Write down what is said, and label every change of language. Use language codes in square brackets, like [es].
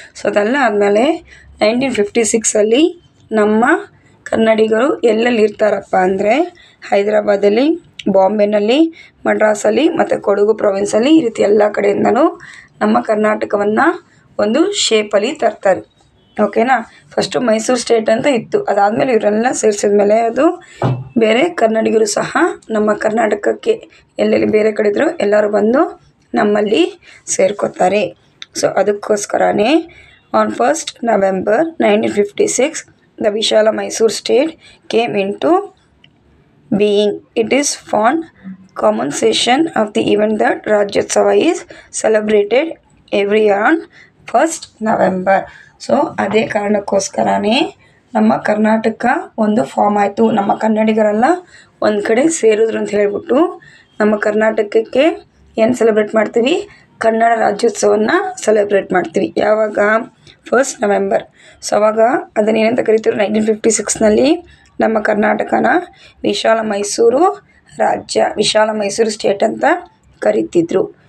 [kn] So ಅದೆಲ್ಲ ಆದಮೇಲೆ 1956 ನಮ್ಮ ಕನ್ನಡಿಗರು ಎಲ್ಲೆಲ್ಲಿ ಇರ್ತಾರಪ್ಪ ಅಂದರೆ ಹೈದರಾಬಾದಲ್ಲಿ, ಬಾಂಬೆನಲ್ಲಿ, ಮಡ್ರಾಸಲ್ಲಿ ಮತ್ತು ಕೊಡಗು ಪ್ರಾವಿನ್ಸಲ್ಲಿ ಈ ರೀತಿ ಎಲ್ಲ ಕಡೆಯಿಂದನೂ ನಮ್ಮ ಕರ್ನಾಟಕವನ್ನು ಒಂದು ಶೇಪಲ್ಲಿ ತರ್ತಾರೆ. ಓಕೆನಾ. ಫಸ್ಟು ಮೈಸೂರು ಸ್ಟೇಟ್ ಅಂತ ಇತ್ತು, ಅದಾದಮೇಲೆ ಇವರೆಲ್ಲ ಸೇರಿಸಿದ್ಮೇಲೆ ಅದು ಬೇರೆ ಕನ್ನಡಿಗರು ಸಹ ನಮ್ಮ ಕರ್ನಾಟಕಕ್ಕೆ ಎಲ್ಲೆಲ್ಲಿ ಬೇರೆ ಕಡೆ ಇದ್ದರೂ ಎಲ್ಲರೂ ಬಂದು ನಮ್ಮಲ್ಲಿ ಸೇರ್ಕೋತಾರೆ. ಸೊ ಅದಕ್ಕೋಸ್ಕರನೇ [en] On 1st November 1956 the Vishala Mysore state came into being. It is fond compensation of the event that Rajyotsava is celebrated every year on 1st November. [kn] So ಅದೇ ಕಾರಣಕ್ಕೋಸ್ಕರನೇ ನಮ್ಮ ಕರ್ನಾಟಕ ಒಂದು ಫಾರ್ಮ್ ಆಯಿತು. ನಮ್ಮ ಕನ್ನಡಿಗರೆಲ್ಲ ಒಂದು ಕಡೆ ಸೇರಿದ್ರು ಅಂತ ಹೇಳ್ಬಿಟ್ಟು ನಮ್ಮ ಕರ್ನಾಟಕಕ್ಕೆ ಏನು ಸೆಲೆಬ್ರೇಟ್ ಮಾಡ್ತೀವಿ, ಕನ್ನಡ ರಾಜ್ಯೋತ್ಸವವನ್ನು ಸೆಲೆಬ್ರೇಟ್ ಮಾಡ್ತೀವಿ. ಯಾವಾಗ 1st November. ಸೊ ಅವಾಗ ಅದನ್ನೇನಂತ ಕರಿತೀವಿ, 1956 ನಮ್ಮ ಕರ್ನಾಟಕನ ವಿಶಾಲ ಮೈಸೂರು ರಾಜ್ಯ, ವಿಶಾಲ ಮೈಸೂರು ಸ್ಟೇಟ್ ಅಂತ ಕರಿತಿದ್ರು.